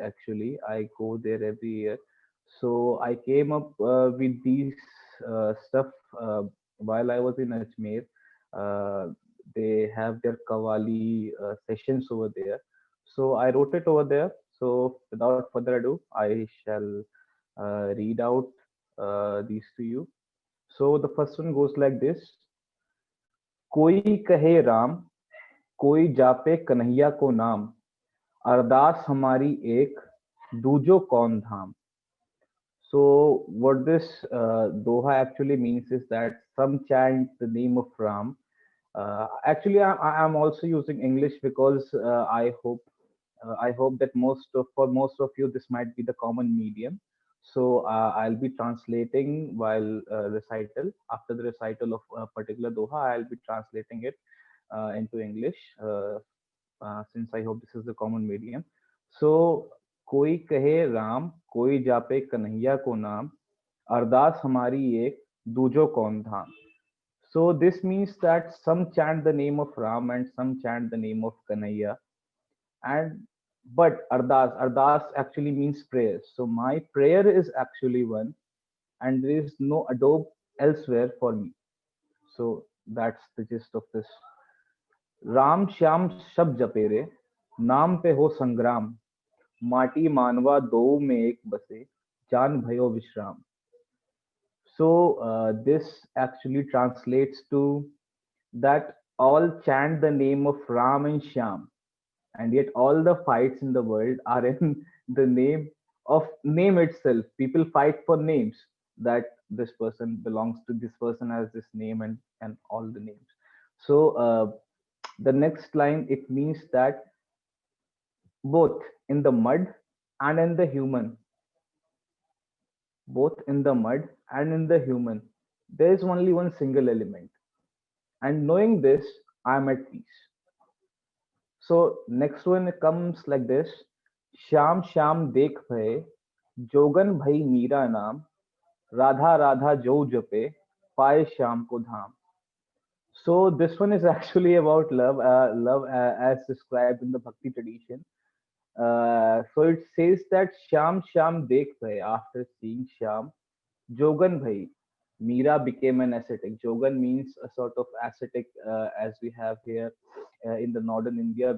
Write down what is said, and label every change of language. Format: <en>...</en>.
<en>Actually, I go there every year. So I came up with these stuff while I was in Ajmer. Uh, they have their Qawwali sessions over there. So I wrote it over there. So without further ado, I shall read out these to you. So the first one goes like this.</en> <hi>कोई कहे राम, कोई जापे कन्हैया को नाम, अरदास हमारी एक, दूजो कौन धाम.</hi> <en>So what this doha actually means is that some chant the name of Ram. Actually, I'm also using English because I hope that for most of you this might be the common medium. So I'll be translating while recital. After the recital of a particular doha, I'll be translating it into English, since I hope this is the common medium.</en> <hi>So कोई कहे राम, कोई जापे कन्हैया को नाम, अरदास हमारी एक, दूजो कौन धाम.</hi> <en>So this means that some chant the name of Ram and some chant the name of Kanhaiya. And but ardas actually means prayers. So my prayer is actually one, and there is no adobe elsewhere for me. So that's the gist of this.</en> <hi>Ram Shyam शब जपे रे, नाम पे हो संग्राम, माटी मानवा दो में एक बसे, जान भयो विश्राम.</hi> <en>So this actually translates to that all chant the name of Ram and Shyam, and yet all the fights in the world are in the name of name itself. People fight for names, that this person belongs to this person, has this name, and all the names. So the next line, it means that both in the mud and in the human, both in the mud and in the human, there is only one single element, and knowing this, I am at peace. So next one comes like this:</en> <hi>Shyam Shyam देख भय, जोगन भई मीरा नाम, राधा राधा जो जपे, पाए श्याम को धाम.</hi> <en>So this one is actually about love, as described in the Bhakti tradition. So it says that</en> <hi>Shyam Shyam Dekh Bhai,</hi> <en>after seeing Shyam,</en> <hi>Jogan Bhai,</hi> <en>Meera became an ascetic. Jogan means a sort of ascetic, as we have here in the northern India.</en>